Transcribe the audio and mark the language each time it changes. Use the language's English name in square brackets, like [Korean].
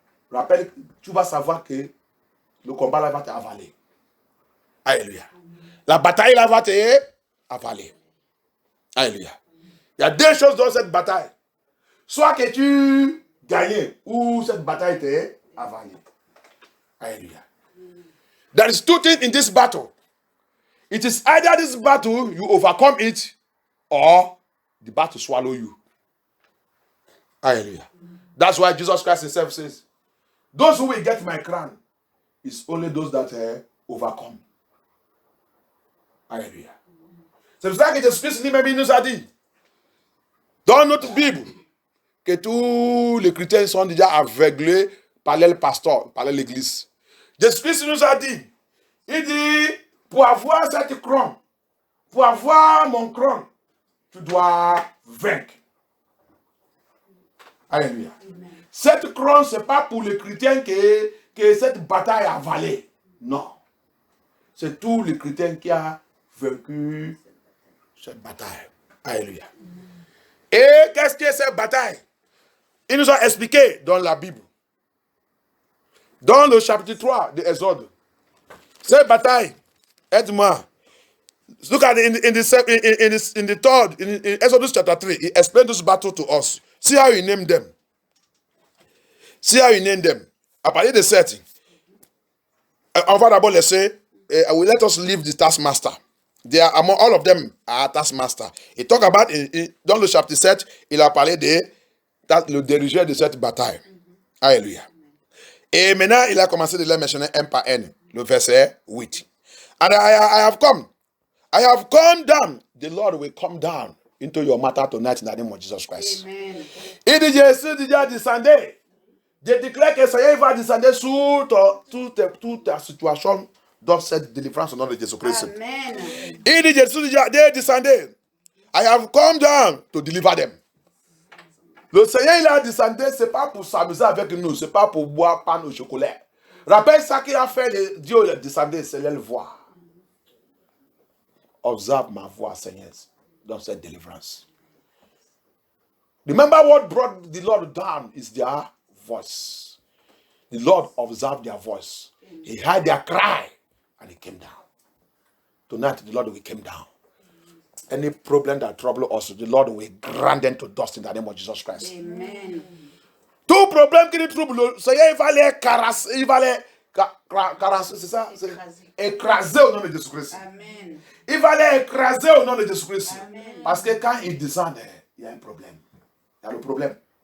[French] Rappelle, tu vas savoir que le combat là va t'avaler. Alléluia. La bataille là va t'avaler. Alléluia. Il y a deux choses dans cette bataille. Soit que tu gagnes ou cette bataille t'est avalée. Alléluia. [English] There is two things in this battle. It is either this battle you overcome it or the battle swallow you. Hallelujah. That's why Jesus Christ himself says, those who will get my crown is only those that overcome. Alléluia. [French] C'est pour ça que Jésus-Christ lui-même nous a dit, dans notre Bible, que tous les chrétiens sont déjà aveuglés par le pasteur, par l'église. Jésus-Christ nous a dit, il dit, pour avoir cette couronne, pour avoir mon couronne, tu dois vaincre. Alléluia. Amen. Cette couronne, ce n'est pas pour les chrétiens que cette bataille a avalé. Non. C'est tous les chrétiens qui ont vaincu cette bataille. Alléluia. Et qu'est-ce que cette bataille? Il nous a expliqué dans la Bible. Dans le chapitre 3 de Exode. Cette bataille, aide-moi. [English] Look at it in the third, in Exodus chapter 3. He explained this battle to us. See how he named them. See how he named them. [French] À partir de 7. On va d'abord laisser, [English] let us leave the taskmaster. They are, among all of them are taskmaster. [French] Il [English] talk about, [French] dans le chapitre 7, il a parlé de le dirigeant de cette bataille. Alléluia. Et maintenant, il a commencé de les mentionner un par un. Le verset 8. [English] And I have come down. The Lord will come down into your matter tonight in the name of Jesus Christ. Amen. [French] Et dit Jésus déjà descendait. Je déclare que Seigneur va descendre sur toute ta situation dans cette délivrance au nom de Jésus-Christ. Amen. Il dit Jésus déjà descendait. [English] I have come down to deliver them. [French] Le Seigneur il a descendu, ce n'est pas pour s'amuser avec nous, ce n'est pas pour boire pain au chocolat. Rappelle ça qu'il a fait, Dieu il a descendu, c'est le voir. Observe ma voix, Seigneur, dans cette délivrance. [English] Remember what brought the Lord down is their voice. The Lord observed their voice. He heard their cry and he came down. Tonight, the Lord will come down. Any problem that trouble us, the Lord will grant them to dust in the name of Jesus Christ. Amen. [French] Tout problème qui nous trouble, le Seigneur, il va les caresser, il va les caresser, c'est ça? Écraser au nom de Jésus-Christ. Amen. Il va les écraser au nom de Jésus-Christ. Amen. Parce que quand ils descendent, il y a un problème. Il y a le problème.